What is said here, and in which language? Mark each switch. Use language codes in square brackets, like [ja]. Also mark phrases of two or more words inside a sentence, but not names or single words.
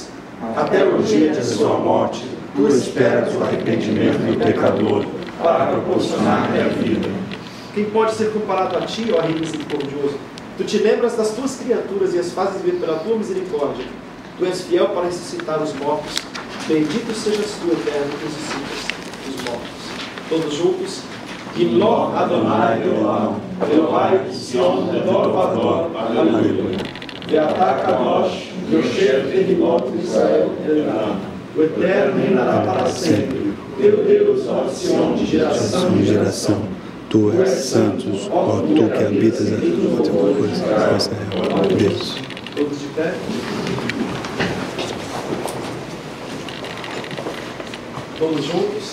[pt] até o dia de sua morte, tu esperas o arrependimento do pecador, para proporcionar-lhe a vida. Quem pode ser comparado a ti, ó Rei misericordioso? Tu te lembras das tuas criaturas e as fazes ver pela tua misericórdia. Tu és fiel para ressuscitar os mortos. Bendito sejas tu, eterno, que ressuscitas os mortos. Todos juntos. [he] ימלך ה' אלהים, אלהיך ציון לדר ודר, הללויה. ואתה קדוש, יושב תהלות ישראל אלהים. [pt] O eterno reinará para sempre. Teu Deus, ó Sion, de geração em geração. Tu és santo, ó tu que habitas a tua coisa, Israel, Deus. Todos de pé. Todos juntos.